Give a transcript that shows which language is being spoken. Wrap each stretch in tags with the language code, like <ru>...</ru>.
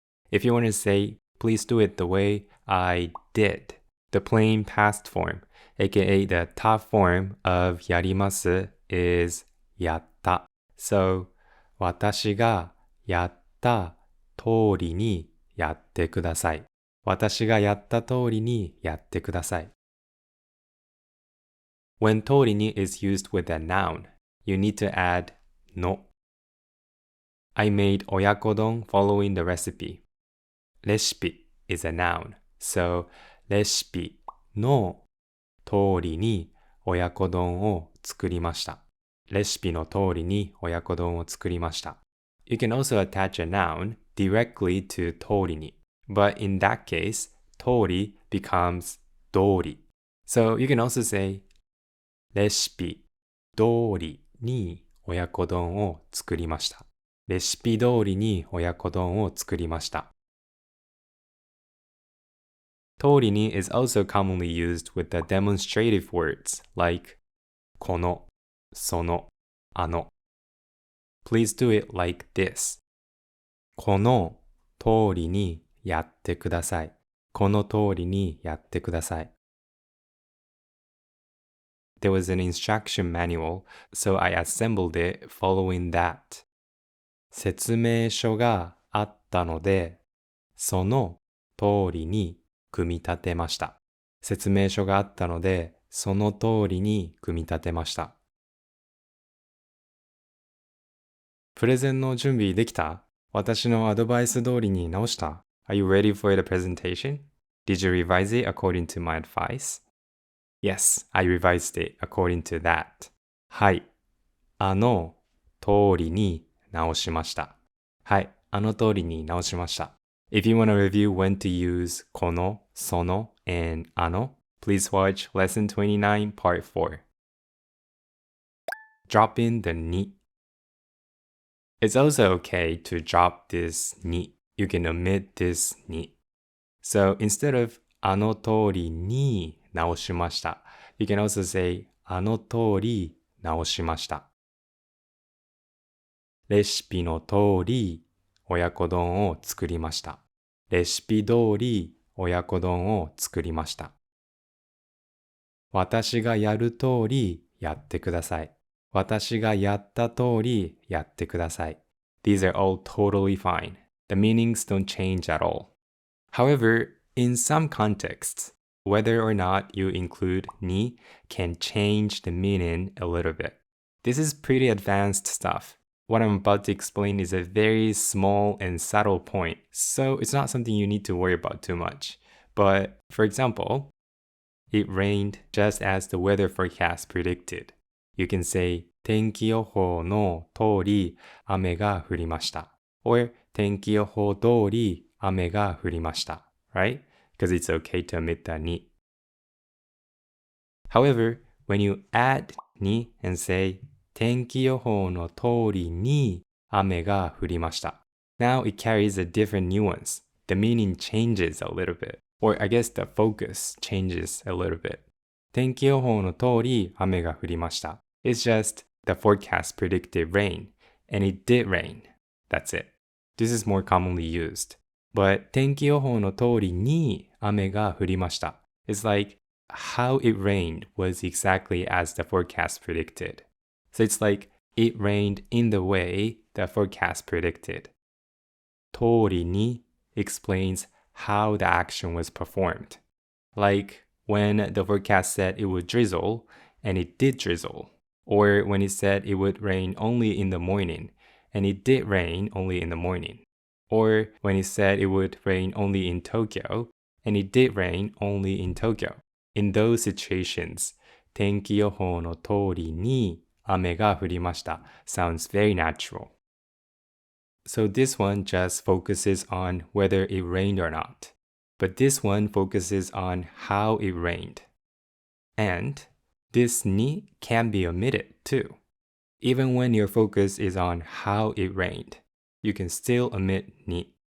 <en>If you want to say, please do it the way I did, the plain past form, aka the ta form of やります is やった。 So,</en> <ja>私がやった通りにやってください。私がやった通りにやってください。</ja> <en>When 通りに is used with a noun, you need to add の。 I made 親子丼 following the recipe. レシピ is a noun.</en> <ja>So, レシピの通りに親子丼を作りました。レシピの通りに親子丼を作りました。</ja> <en>You can also attach a noun directly to 通りに. But in that case, 通り becomes 通り. So you can also say</en> <ja>レシピ通りに親子丼を作りました。レシピ通りに親子丼を作りました。</ja> <en>通りに is also commonly used with the demonstrative words like この、その、あの。 Please do it like this.</en> <ja>この通りにやってください。この通りにやってください。</ja> <en>There was an instruction manual, so I assembled it following that.</en> <ja>説明書があったので、その通りに組み立てました。説明書があったので、その通りに組み立てました。プレゼンの準備できた？私のアドバイス通りに直した？</ja> <en>Are you ready for the presentation? Did you revise it according to my advice? Yes, I revised it according to that.</en> <ja>はい。あの通りに直しました。はい。あの通りに直しました。</ja> <en>If you want to review when to use この、その and あの, please watch Lesson 29 Part 4. Drop in the に.It's also okay to drop this に. You can omit this に. So instead of</en> <ja>あの通りに直しました,</ja> <en>you can also say</en> <ja>あの通り直しました。レシピの通り親子丼を作りました。レシピ通り親子丼を作りました。私がやる通りやってください。私がやった通りやってください。</ja> <en>These are all totally fine. The meanings don't change at all. However, in some contexts, whether or not you include に can change the meaning a little bit. This is pretty advanced stuff. What I'm about to explain is a very small and subtle point, so it's not something you need to worry about too much. But, for example, it rained just as the weather forecast predicted. You can say,</en> <ja>天気予報の通り雨が降りました。</ja> <en>Or,</en> <ja>天気予報通り雨が降りました。</ja> <en>Right? Because it's okay to omit the に. However, when you add に and say,</en> <ja>天気予報の通りに雨が降りました.</ja> <en>Now it carries a different nuance. The meaning changes a little bit. Or I guess the focus changes a little bit.</en> <ja>天気予報の通り雨が降りました.</ja> <en>It's just the forecast predicted rain, and it did rain. That's it. This is more commonly used.</en> <ja>But 天気予報の通りに雨が降りました。</ja> <en>It's like how it rained was exactly as the forecast predicted. So it's like it rained in the way the forecast predicted. 通りに explains how the action was performed. Like when the forecast said it would drizzle, and it did drizzle. Or when it said it would rain only in the morning, and it did rain only in the morning. Or when it said it would rain only in Tokyo, and it did rain only in Tokyo. In those situations,</en> <ja>天気予報の通りに雨が降りました</ja> <en>sounds very natural. So this one just focuses on whether it rained or not. But this one focuses on how it rained. And this ni can be omitted too. Even when your focus is on how it rained, you can still omit ni.</en>